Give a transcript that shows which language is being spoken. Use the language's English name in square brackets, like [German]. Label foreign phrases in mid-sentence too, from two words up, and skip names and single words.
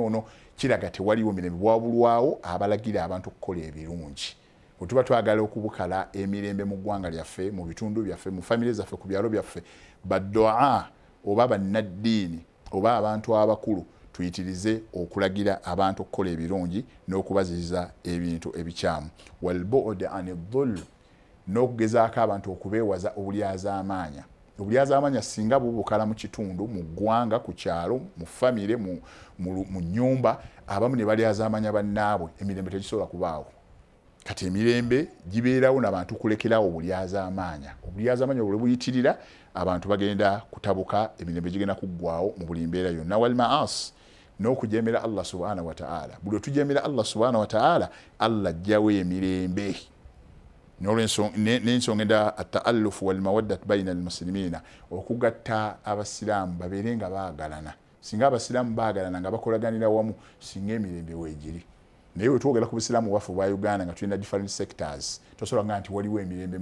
[Ganda] ono kiraga tewaliwo mirembe bwabulwawo abalagira abantu okukola ebirungi bwe tuba twagala okubukala emirembe mu ggwanga lyaffe mu bitundu byaffe mu famire zaffe ku byalo byaffe baddu'a oba bannaddiini oba abantu abakulu tuyitirize okulagira abantu okukola ebirungi n'okubaziyiza ebintu ebikyamu [Arabic] والبعد عن الظلم [Ganda] n'okugezaako abantu okubeewaza obulyazaamaanya obulyazaamaanya singa bubukala mu kitundu mu ggwanga ku kyalo mu famire mu nnyumba abamu ne balyazaamaanya bannaabwe emirembe tegisobola kubaawo kati emirembe gibeerawo n'abantu kulekerawo obulyazaamaanya obulyazaamaanya bwe buyitirira abantu bagenda kutabuka emirembe gigenda kuggwawo mu buli mbeera yonna [Arabic] والمعاصي [Ganda] n'okujemera Allah [Arabic] سبحانه وتعالى [Ganda] buli otujemera Allah [Arabic] سبحانه وتعالى [Ganda] Allah ajjawo emirembe n'ensonga enda [Arabic] التآلف والمودة بين المسلمين [Ganda] okugatta abasiraamu babeere nga baagalana singa abasiraamu baagalana nga bakolaganira wamu singa emirembe weegiri naye wetwogera ku busiraamu bwaffe bwa Uganda nga tulina [English] different sectors [Ganda] tosobola nga nti waliwo emirembe mu